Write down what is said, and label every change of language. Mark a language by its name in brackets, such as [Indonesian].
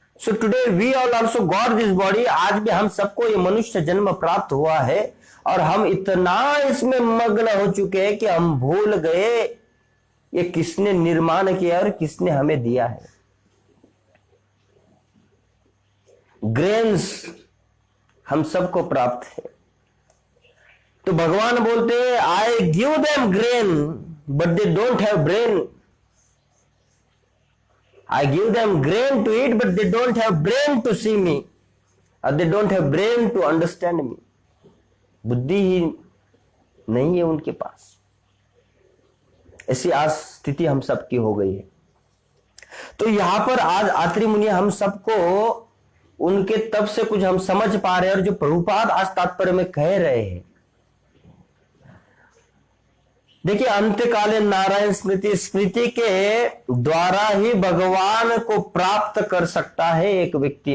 [English] So today we all also got this body. [Hindi] आज भी हम सबको ये मनुष्य जन्म प्राप्त हुआ है और हम इतना इसमें मग्न हो चुके हैं कि हम भूल गए ये किसने निर्माण किया और किसने हमें दिया है। ग्रेन्स हम सबको प्राप्त है। तो भगवान बोलते हैं [English] I give them grain but they don't have brain. I give them grain to eat, but they don't have brain to see me, or they don't have brain to understand me. [Hindi] बुद्धि ही नहीं है उनके पास। ऐसी आज स्थिति हम सबकी हो गई है। तो यहां पर आज अत्रि मुनि हम सबको उनके तप से कुछ हम समझ पा रहे हैं, और जो प्रभुपाद आज तात्पर्य में कह रहे हैं, देखिए, अंत्यकाले नारायण स्मृति, स्मृति के द्वारा ही भगवान को प्राप्त कर सकता है एक व्यक्ति।